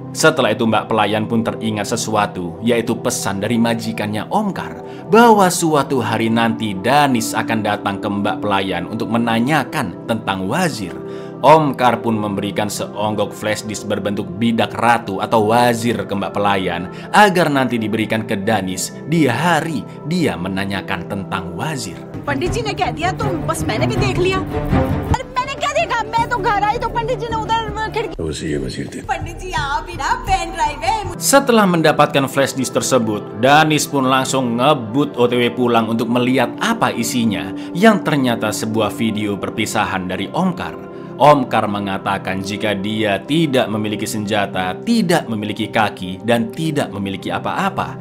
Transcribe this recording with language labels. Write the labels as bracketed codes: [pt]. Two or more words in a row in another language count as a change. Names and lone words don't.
[id] Setelah itu Mbak pelayan pun teringat sesuatu, yaitu pesan dari majikannya Omkar bahwa suatu hari nanti Danis akan datang ke Mbak pelayan untuk menanyakan tentang wazir. Omkar pun memberikan seonggok [en] flash disk [id] berbentuk bidak ratu atau wazir ke Mbak pelayan agar nanti diberikan ke Danis di hari dia menanyakan tentang wazir. [hi] पंडित जी ने कह दिया तो बस मैंने भी देख लिया। अरे मैंने क्या देखा, मैं तो घर आई तो पंडित जी ने उधर खिड़की। पंडित जी आप ही ना [en] pen drive [hi] है। [id] Setelah mendapatkan [en] flash disk [id] tersebut, Danis pun langsung ngebut OTW pulang untuk melihat apa isinya, yang ternyata sebuah video perpisahan dari Omkar. Omkar mengatakan jika dia tidak memiliki senjata, tidak memiliki kaki, dan tidak memiliki apa-apa.